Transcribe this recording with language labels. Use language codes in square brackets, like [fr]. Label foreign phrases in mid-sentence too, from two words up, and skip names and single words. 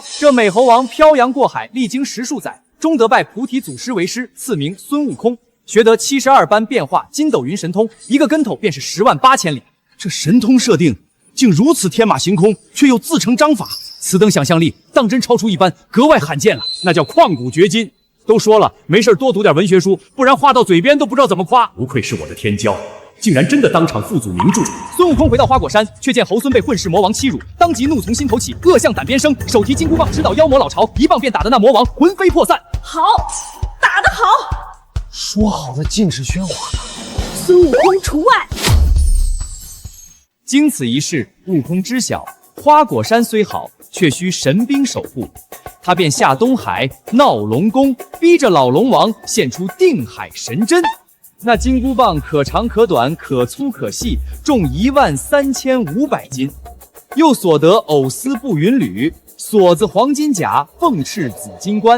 [zh] 這美猴王漂洋過海，歷經10數載，終得拜菩提祖師為師，賜名孫悟空，學得72般變化，筋斗雲神通，一個跟頭便是108000里。這神通設定竟如此天馬行空，卻又自成章法，此等想象力當真超出一般，格外罕見了，那叫旷古绝今。都說了，没事多讀点文学書，不然话到嘴邊都不知道怎么夸。不愧是我的天骄，竟然真的当场复祖名著。孙悟空回到花果山，却見猴孙被混世魔王欺辱，当即怒從心头起，惡向膽邊生，手提金箍棒直搗妖魔老巢，一棒便打得那魔王魂飛魄散。好，打得好！说好的禁止喧哗呢？孙悟空除外。经此一事，悟空知曉，花果山雖好，卻需神兵守護。他便下東海鬧龍宮，逼着老龍王獻出定海神針。那金箍棒可長可短，可粗可細，重13500斤。又所得藕絲布雲履，锁子黃金甲，鳳翅紫金冠。